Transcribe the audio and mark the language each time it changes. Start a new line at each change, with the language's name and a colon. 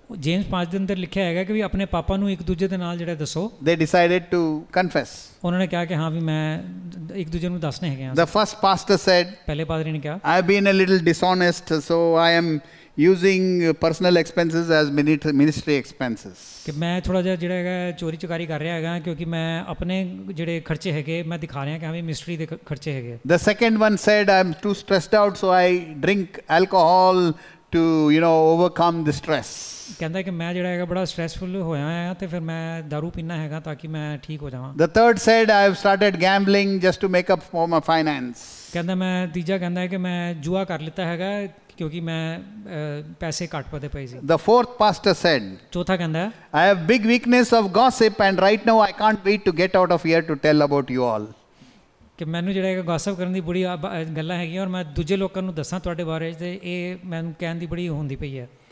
Punjabi: James 5 ਦੇ ਅੰਦਰ ਲਿਖਿਆ ਹੈਗਾ ਕਿ ਵੀ ਆਪਣੇ ਪਾਪਾਂ ਨੂੰ ਇੱਕ ਦੂਜੇ ਦੇ ਨਾਲ ਜਿਹੜਾ ਦੱਸੋ।
English: They decided to confess.
Punjabi: ਉਹਨਾਂ ਨੇ ਕਿਹਾ ਕਿ ਹਾਂ ਵੀ ਮੈਂ ਇੱਕ ਦੂਜੇ ਨੂੰ ਦੱਸਣੇ ਹੈਗੇ ਆ।
English: The first pastor said,
Punjabi: ਪਹਿਲੇ ਪਾਦਰੀ ਨੇ ਕਿਹਾ,
English: I have been a little dishonest, so I am using personal expenses as ministry expenses.
Punjabi: ਕਿ ਮੈਂ ਥੋੜਾ ਜਿਹਾ ਜਿਹੜਾ ਹੈਗਾ ਚੋਰੀ ਚਕਾਰੀ ਕਰ ਰਿਹਾ ਹੈਗਾ ਕਿਉਂਕਿ ਮੈਂ ਆਪਣੇ ਜਿਹੜੇ ਖਰਚੇ ਹੈਗੇ ਮੈਂ ਦਿਖਾ ਰਿਹਾ ਕਿ ਹਾਂ ਵੀ ਮਿਨਿਸਟਰੀ ਦੇ ਖਰਚੇ ਹੈਗੇ।
English: The second one said, I am too stressed out, so I drink alcohol to overcome the stress.
Punjabi: ਕਹਿੰਦਾ ਕਿ ਮੈਂ ਜਿਹੜਾ ਹੈਗਾ ਬੜਾ ਸਟ੍ਰੈਸਫੁਲ ਹੋਇਆ ਹਾਂ ਤੇ ਫਿਰ ਮੈਂ ਦਾਰੂ ਪੀਣਾ ਹੈਗਾ ਤਾਂ ਕਿ ਮੈਂ ਠੀਕ ਹੋ ਜਾਵਾਂ।
English: The third said, I have started gambling just to make up for my finance.
Punjabi: ਕਹਿੰਦਾ ਮੈਂ ਤੀਜਾ ਕਹਿੰਦਾ ਹੈ ਕਿ ਮੈਂ ਜੂਆ ਕਰ ਲਿੱਤਾ ਹੈਗਾ ਕਿਉਂਕਿ ਮੈਂ ਪੈਸੇ ਘੱਟ ਪਦੇ ਪਏ ਸੀ।
English: The fourth pastor said,
Punjabi: ਚੌਥਾ ਕਹਿੰਦਾ
English: I have big weakness of gossip and right now I can't wait to get out of here to tell about you all.
Punjabi: ਕਿ ਮੈਨੂੰ ਜਿਹੜਾ ਹੈਗਾ ਗੌਸਿਪ ਕਰਨ ਦੀ ਬੜੀ ਗੱਲਾਂ ਹੈਗੀਆਂ ਔਰ ਮੈਂ ਦੂਜੇ ਲੋਕਾਂ ਨੂੰ ਦੱਸਾਂ ਤੁਹਾਡੇ ਬਾਰੇ ਤੇ ਇਹ ਮੈਨੂੰ ਕਹਿਣ ਦੀ ਬੜੀ ਹੁੰਦੀ ਪਈ ਹੈ।